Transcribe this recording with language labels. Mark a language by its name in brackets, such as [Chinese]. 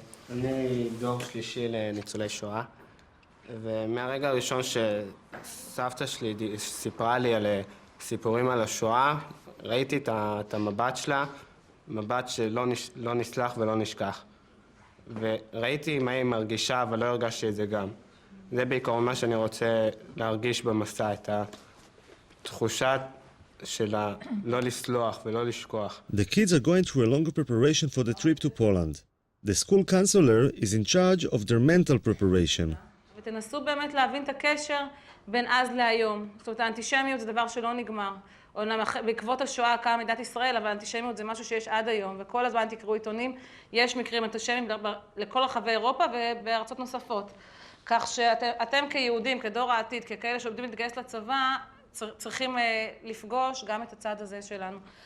[Hebrew] אני דור שלישי לניצולי שואה, ומהרגע הראשון שסבתא שלי סיפרה לי על סיפורים על השואה, ראיתי את המבט שלה, מבט שלא נסלח ולא נשכח. וראיתי מה היא מרגישה, אבל לא הרגשתי את זה גם. זה בעיקרון מה שאני רוצה להרגיש במסע, את התחושת של לא לסלוח ולא לשכוח. [English] The kids are going through a longer preparation for the trip to Poland. The school counselor is in charge of their mental preparation. [Hebrew] ותנסו באמת להבין את הקשר בין אז להיום. זאת אומרת, האנטישמיות זה דבר שלא נגמר. בעקבות השואה קמה מדינת ישראל, אבל האנטישמיות זה משהו שיש עד היום, וכל הזמן תקראו עיתונים, יש מקרים אנטישמיים לכל רחבי אירופה ובארצות נוספות. כך שאתם כיהודים, כדור העתיד, ככאלה שעובדים להתגייס לצבא, צריכים לפגוש גם את הצד הזה שלנו.